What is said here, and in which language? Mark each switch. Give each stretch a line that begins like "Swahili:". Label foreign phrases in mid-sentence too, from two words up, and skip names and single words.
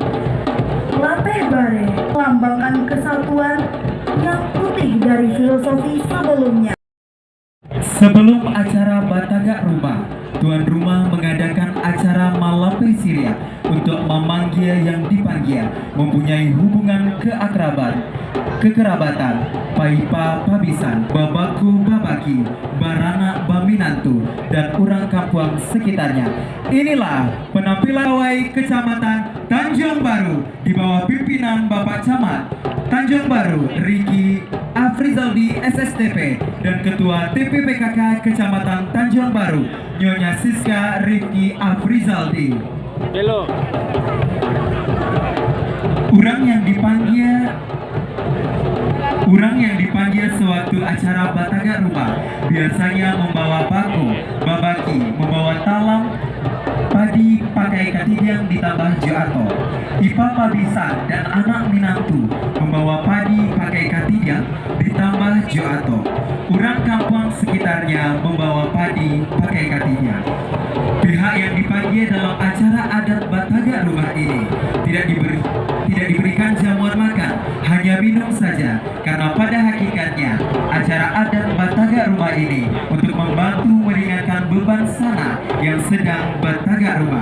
Indonesian: Lapeh bare melambangkan kesatuan yang putih dari filosofi sebelumnya. Sebelum acara Batagak Rumah, tuan rumah mengadakan acara Malape Siria untuk memanggil yang dipanggil mempunyai hubungan kekerabatan,
Minangkabau: paipa pabisan, babaku babaki, baranak baminantu,
Indonesian: dan orang kampung sekitarnya. Inilah penampilan pawai Kecamatan Tanjung Baru di bawah pimpinan Bapak Camat Tanjung Baru Riki Afrizaldi SSTP dan Ketua TPPKK Kecamatan Tanjung Baru Nyonya Siska Riki Afrizaldi. Hello. Orang yang dipanggil sewaktu acara Batagak Rumah biasanya membawa bako, babaki, membawa talam, padi pakai katidiang ditambah joato. Ipa pabisan dan anak minantu membawa padi pakai katidiang ditambah joato. Orang kampung sekitarnya membawa padi pakai katidiang. Pihak yang dipanggil dalam acara adat Batagak Rumah ini tidak diberikan jamuan makan, hanya minum saja, karena pada hakikatnya acara adat Batagak Rumah ini untuk membantu meringankan beban sana yang sedang bertagak rumah.